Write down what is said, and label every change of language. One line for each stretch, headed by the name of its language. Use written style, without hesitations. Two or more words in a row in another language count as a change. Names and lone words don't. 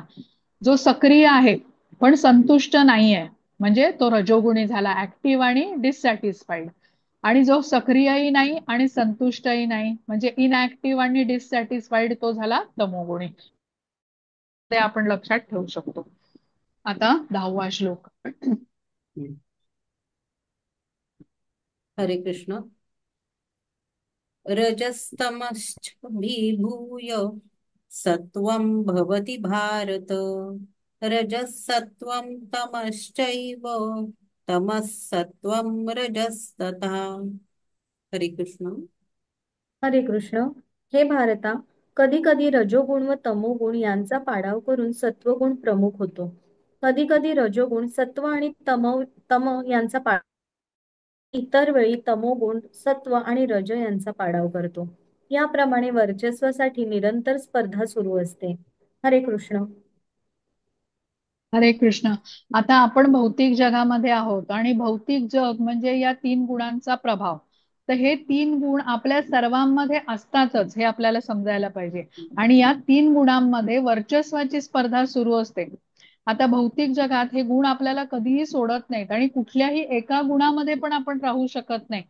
Marathi: जो सक्रिय आहे पण संतुष्ट नाहीये म्हणजे तो रजोगुणी झाला, ऍक्टिव्ह आणि डिससॅटिस्फाईड. आणि जो सक्रियही नाही आणि संतुष्टही नाही म्हणजे इनऍक्टिव्ह आणि डिससॅटिस्फाईड, तो झाला तमोगुणी. ते आपण लक्षात ठेवू शकतो. आता 10वा श्लोक.
Sanskrit: हरे कृष्ण. रजस्तमश्च विभूय सत्वं भवति भारत रजसत्वं तमश्चैव तमः सत्वं रजस्तथा. हरे कृष्ण. हरे कृष्ण.
Marathi: हे भारता, कधी कधी रजोगुण व तमोगुण यांचा पाडाव करून सत्वगुण प्रमुख होतो. कधी कधी रजोगुण सत्व आणि तम तम यांचा इतर वेळी तमोगुण सत्व आणि रज यांचा पाडाव करतो. याप्रमाणे वर्चस्वासाठी निरंतर स्पर्धा सुरू असते.
Sanskrit: हरे कृष्ण. हरे कृष्ण.
Marathi: आता आपण भौतिक जगामध्ये आहोत आणि भौतिक जग म्हणजे या तीन गुणांचा प्रभाव. तर हे तीन गुण आपल्या सर्वांमध्ये असतातच हे आपल्याला समजायला पाहिजे. आणि या तीन गुणांमध्ये वर्चस्वाची स्पर्धा सुरू असते. आता भौतिक जगात हे गुण आपल्याला कधीही सोडत नाहीत आणि कुठल्याही एका गुणामध्ये पण आपण राहू शकत नाही.